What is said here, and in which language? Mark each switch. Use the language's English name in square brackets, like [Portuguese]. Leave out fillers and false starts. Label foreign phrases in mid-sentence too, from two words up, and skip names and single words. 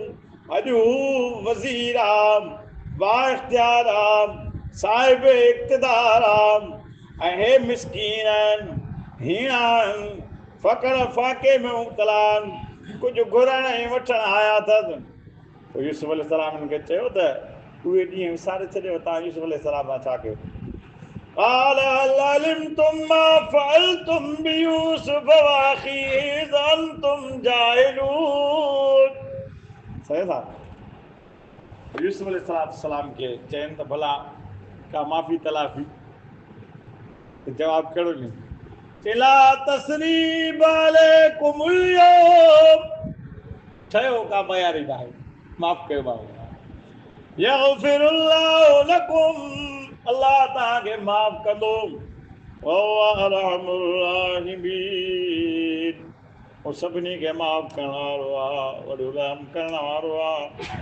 [Sindhi] अॼु हू वज़ीर आहे, बाइख्तियार आहे, साहिब इक़्तिदार आहे, ऐं हे मिसकीन आहिनि, हीअं आहिनि, फ़क़्र फ़ाक़े में मुब्तला आहिनि, कुझु घुरण ऐं वठण आया अथसि। पोइ यूसुफ अलैहिस्सलाम खे चयो त उहे ॾींहं विसारे छॾियो, तव्हां यूसुफ अलैहिस्सलाम सां छा कयो? [Arabic] قال هل علمتم ما فعلتم بيوسف واخيه إذ أنتم جاهلون। [Sindhi] सही था। यूसुफ अलैहिस्सलाम खे चइनि त भला का माफ़ी तलाफ़ी, जवाब कहिड़ो ॾिनो? [Arabic] لا تثريب عليكم اليوم, [Sindhi] ठहियो का मयारी न आहे, माफ़ कयो माण्हू। [Arabic] يغفر الله لكم, [Sindhi] अल्लाह तव्हांखे माफ़ कंदो। [Arabic] وهو أرحم الراحمين, [Sindhi] उहो सभिनी खे माफ़ करण वारो आहे, वॾो रहम करण वारो आहे।